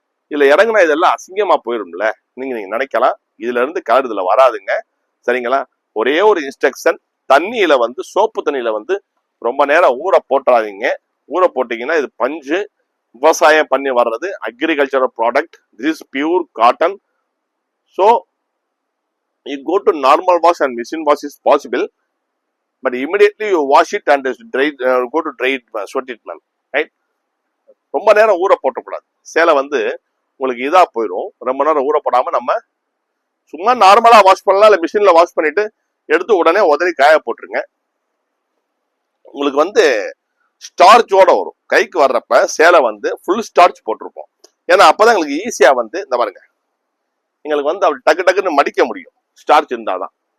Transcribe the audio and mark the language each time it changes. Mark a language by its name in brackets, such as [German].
[Tamil] இதுல இறங்கினா இதெல்லாம் அசிங்கமா போயிரும்ல நீங்க நினைக்கலாம். இதுல இருந்து கலர் இதுல வராதுங்க. சரிங்களா? ஒரே ஒரு இன்ஸ்ட்ரக்ஷன், தண்ணியில வந்து சோப்பு தண்ணியில வந்து ரொம்ப நேரம் ஊற போட்டுறாதீங்க. ஊற போட்டீங்கன்னா இது பஞ்சு, விவசாயம் பண்ணி வர்றது, agricultural product. [English] This is pure cotton. So you go to normal wash and machine wash is possible, but immediately you wash it and dry, go to dry sweat it, man. [Tamil] Right? ரொம்ப நேரம் ஊற போட்டக்கூடாது. சேலை வந்து உங்களுக்கு இதா போயிடும். ரொம்ப நேரம் ஊற போடாம நம்ம சும்மா நார்மலா வாஷ் பண்ணலாம். இல்லை மிஷின்ல வாஷ் பண்ணிட்டு எடுத்து உடனே உதறி காய போட்டுருங்க. உங்களுக்கு வந்து ஸ்டார்ச்சோட வரும். கைக்கு வர்றப்ப சேலை வந்து ஃபுல் ஸ்டார்ச் போட்டிருப்போம். ஏன்னா அப்பதான் எங்களுக்கு ஈஸியா வந்து இந்த பாருங்க எங்களுக்கு வந்து அப்படி டக்கு டக்குன்னு மடிக்க முடியும். ஸ்டார்ச் இருந்தாதான்.